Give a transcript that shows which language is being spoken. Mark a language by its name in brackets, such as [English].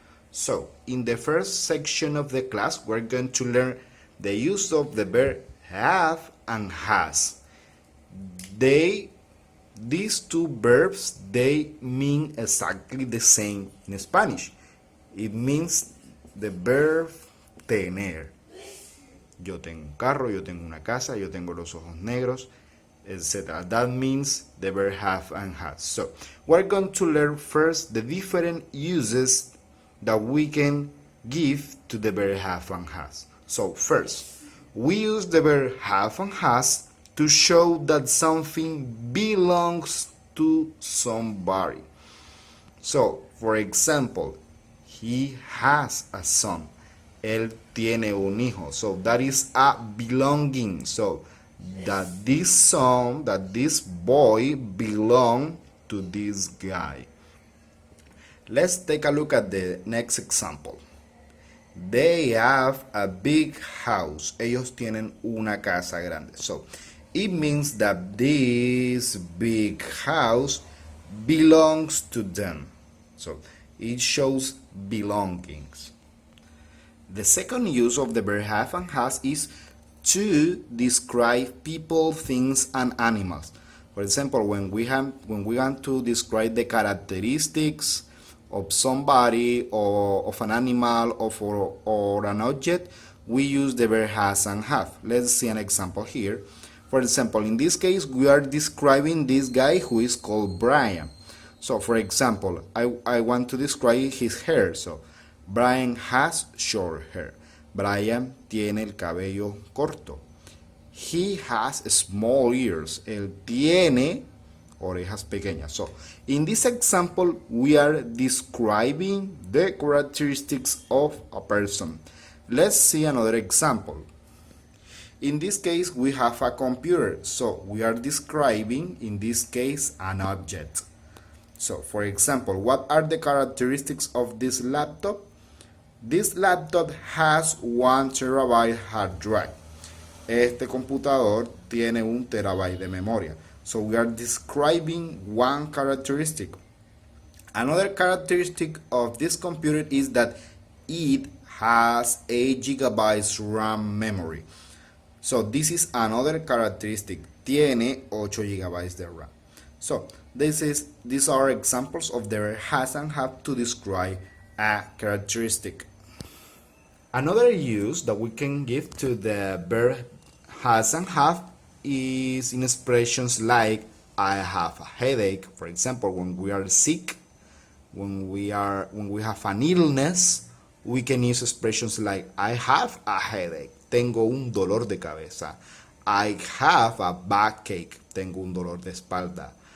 [English] So in the first section of the class, we're going to learn the use of the verb have and has. These two verbs, they mean exactly the same in Spanish. It means the verb tener. [Spanish] Yo tengo un carro, yo tengo una casa, yo tengo los ojos negros, etc. [English] That means the verb have and has. So we're going to learn first the different uses that we can give to the verb have and has. So first, we use the verb have and has to show that something belongs to somebody. So, for example, he has a son. [Spanish] Él tiene un hijo. [English] So that is a belonging. So that this son, that this boy belong to this guy. Let's take a look at the next example. They have a big house. [Spanish] Ellos tienen una casa grande. [English] So it means that this big house belongs to them. So it shows belongings. The second use of the verb have and has is to describe people, things, and animals. For example, when we want to describe the characteristics of somebody or of an animal or an object, we use the verb has and have. Let's see an example here. For example, in this case, we are describing this guy who is called Brian. So, for example, I want to describe his hair. So, Brian has short hair. [Spanish] Brian tiene el cabello corto. [English] He has small ears. [Spanish] Él tiene orejas pequeñas. [English] So, in this example, we are describing the characteristics of a person. Let's see another example. In this case, we have a computer. So, we are describing, in this case, an object. So, for example, what are the characteristics of this laptop? This laptop has 1 terabyte hard drive. [Spanish] Este computador tiene 1 terabyte de memoria. [English] So we are describing one characteristic. Another characteristic of this computer is that it has 8 gigabytes RAM memory. So this is another characteristic. [Spanish] Tiene 8 gigabytes de RAM. [English] So these are examples of the verb has and have to describe a characteristic. Another use that we can give to the verb has and have is in expressions like I have a headache. For example, when we are sick, when we have an illness, we can use expressions like I have a headache. [Spanish] Tengo un dolor de cabeza. [English] I have a backache. [Spanish] Tengo un dolor de espalda.